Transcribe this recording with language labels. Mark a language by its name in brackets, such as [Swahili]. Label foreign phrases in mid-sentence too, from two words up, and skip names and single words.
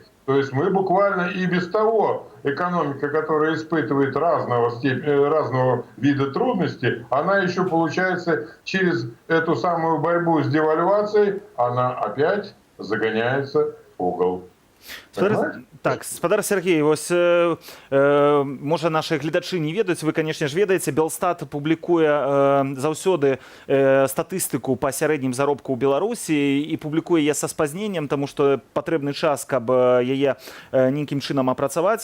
[Russian] То есть мы буквально и без того экономика, которая испытывает разного вида трудности, она еще, получается, через эту самую борьбу с девальвацией, она опять загоняется в угол. [Belarusian] Так, спадар Сергей, вось можа наши гледачы не ведаюць, вы, конечно ж, ведаеце, Белстат публікуе заўсёды статыстыку па сярэднім заробку ў Беларусі і публікуе яе са спазненнем, таму што патрэбны час, каб яе нейкім чынам апрацаваць.